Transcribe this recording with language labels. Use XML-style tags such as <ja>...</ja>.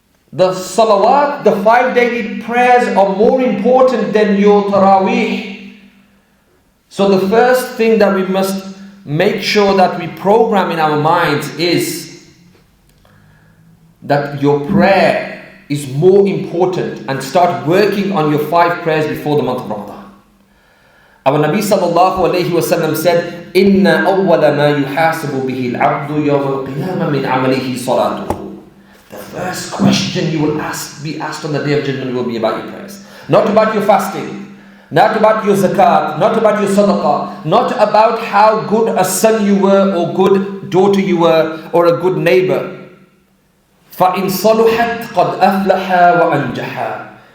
<en>The salawat, the 5 daily prayers are more important than your Taraweeh. So the first thing that we must make sure that we program in our minds is that your prayer is more important, and start working on your 5 prayers before the month of Ramadan.</en> <ar>Our Nabi sallallahu alayhi wa sallam said, إِنَّ أَوَّلَ مَا يُحَاسَبُ بِهِ الْعَبْدُ يَوْمَ الْقِيَامَةِ مِنْ عَمَلِهِ صَلَاتُهُ.</ar> <en>The first question you will be asked on the Day of Judgment will be about your prayers. Not about your fasting, not about your zakat, not about your sadaqah, not about how good a son you were, or good daughter you were, or a good neighbor.</en> <ar>فَإِنْ صَلُحَتْ قَدْ أَفْلَحَ وَأَنْجَحَ.</ar>